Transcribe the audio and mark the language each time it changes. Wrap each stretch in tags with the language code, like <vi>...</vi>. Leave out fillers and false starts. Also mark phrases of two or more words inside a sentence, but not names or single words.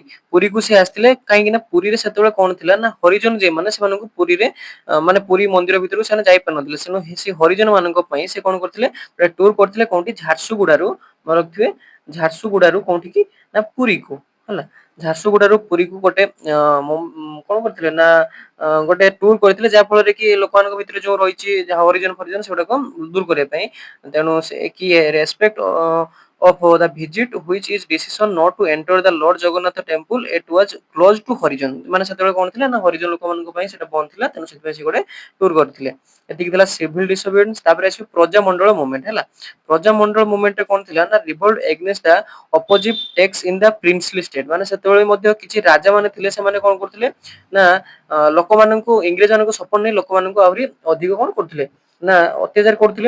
<or>ପୁରୀକୁ ସେ ଆସିଥିଲେ କାହିଁକି ନା ପୁରୀରେ ସେତେବେଳେ କଣ ଥିଲା ନା ହରିଜନ ମାନେ ସେମାନଙ୍କୁ ପୁରୀରେ ମାନେ ପୁରୀ ମନ୍ଦିର ଭିତରକୁ ସେମାନେ ଯାଇପାରୁନଥିଲେ, ତେଣୁ ସେ ହରିଜନ ମାନଙ୍କ ପାଇଁ ସେ କଣ କରିଥିଲେ ଟୁର କରିଥିଲେ କୋଉଠି ଝାରସୁଗୁଡାରୁ, ମନେ ରଖିଥିବେ ଝାରସୁଗୁଡାରୁ କୋଉଠିକି ନା ପୁରୀକୁ ହେଲା। ଝାରସୁଗୁଡାରୁ ପୁରୀକୁ ଗୋଟେ କଣ କରିଥିଲେ ନା ଗୋଟେ ଟୁର କରିଥିଲେ, ଯାହା ଫଳରେ କି ଲୋକମାନଙ୍କ ଭିତରେ ଯୋଉ ରହିଛି ଯାହା ହରିଜନ ଫରିଜନ ସେଗୁଡାକ ଦୂର କରିବା ପାଇଁ। ତେଣୁ ସେ କି ରେସ୍ପେକ୍ଟ</or> <en>of the visit which is decision not to enter the Lord Jagannath temple, it was closed to</en> <or>ହରିଜନ, ମାନେ ସେତେବେଳେ କଣ ଥିଲା ନା ହରିଜନ ଲୋକମାନଙ୍କ ପାଇଁ ସେଟା ବନ୍ଦ ଥିଲା, ତେଣୁ ସେଥିପାଇଁ ସେ ଗୋଟେ ଟୁର କରିଥିଲେ। ଏତିକି ଥିଲା</or> <en>civil disobedience.</en> <or>ତାପରେ ଆସିବ ପ୍ରଜାମଣ୍ଡଳ ମୁଭମେଣ୍ଟ ହେଲା। ପ୍ରଜାମଣ୍ଡଳ ମୁଭମେଣ୍ଟ କଣ ଥିଲା ନା</or> <en>revolt against the opposite tax in the princely state,</en> <or>ମାନେ ସେତେବେଳେ ମଧ୍ୟ କିଛି ରାଜା ମାନେ ଥିଲେ, ସେମାନେ କଣ କରୁଥିଲେ ନା ଲୋକମାନଙ୍କୁ ଇଂରେଜ ମାନଙ୍କ ସପୋର୍ଟ ନେଇ ଲୋକମାନଙ୍କୁ ଆହୁରି ଅଧିକ କଣ କରୁଥିଲେ ନା ଅତ୍ୟାଚାର କରୁଥିଲେ।</or>